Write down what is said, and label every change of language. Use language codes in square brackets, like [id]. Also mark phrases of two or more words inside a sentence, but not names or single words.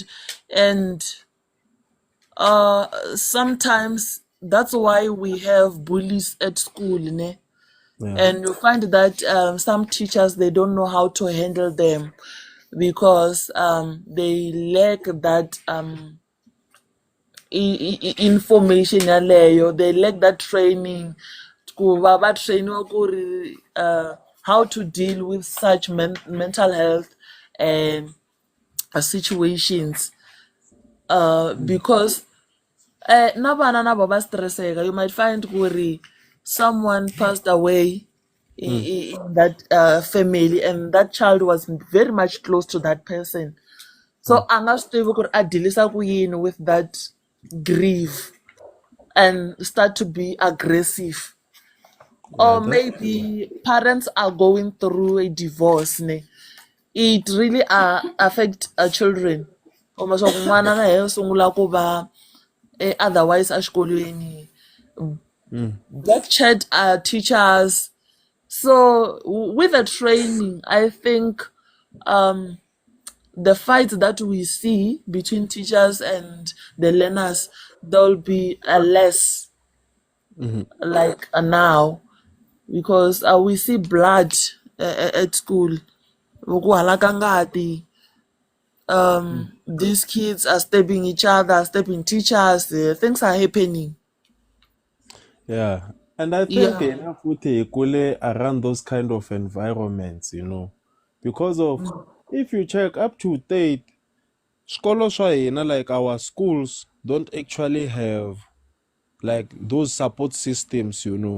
[en] And sometimes that's why we have bullies at school, ne? Yeah. And you find that some teachers, they don't know how to handle them, because they lack that information yaleyo. They lack that training, [ts] ku va va trainiwa ku ri, [en] how to deal with such mental health and situations, because [ts] na vana na vo va stresseka. [en] You might find [ts] ku ri [en] someone passed away Mm. in that family, and that child was very much close to that person. So Mm. [ts] a nga swi tivi ku ri a dealisa ku yini [en] with that grief, and start to be aggressive. Yeah, Or that's true. maybe parents are going through a divorce, ne? It really affect children. [ts] Almost n'wana na yena u sungula ku va otherwise exikolweni, Mm. [en] back chat teachers. So with the training, I think the fights that we see between teachers and the learners, there'll be a less, Mhm. like now, because we see blood at school. [ts] Ku halaka ngati. Mm. [en] These kids are stabbing each other, stabbing teachers. Things are happening. Yeah. And I think Yeah. enough with kule around those kind of environments, because of, if you check up to date, scholars like our schools don't actually have like those support systems.